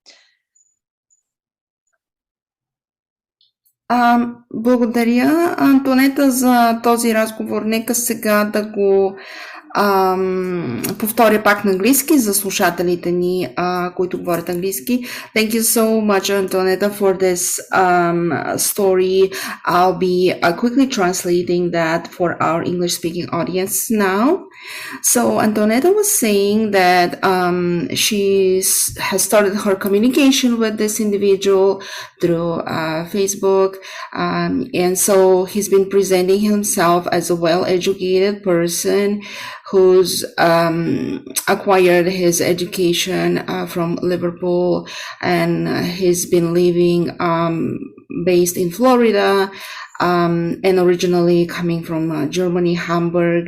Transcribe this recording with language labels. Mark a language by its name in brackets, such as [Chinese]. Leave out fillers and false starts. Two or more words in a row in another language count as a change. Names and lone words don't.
[Bulgarian] Благодаря, Антонета, за този разговор. Нека сега да го повторя пак на английски за слушателите ни, които говорят английски. [English] Thank you so much, Antonetta, for this story. I'll be quickly translating that for our English-speaking audience now. So Antonetta was saying that she has started her communication with this individual through Facebook, and so he's been presenting himself as a well-educated person who's acquired his education from Liverpool, and he's been living based in Florida, and originally coming from Germany, Hamburg.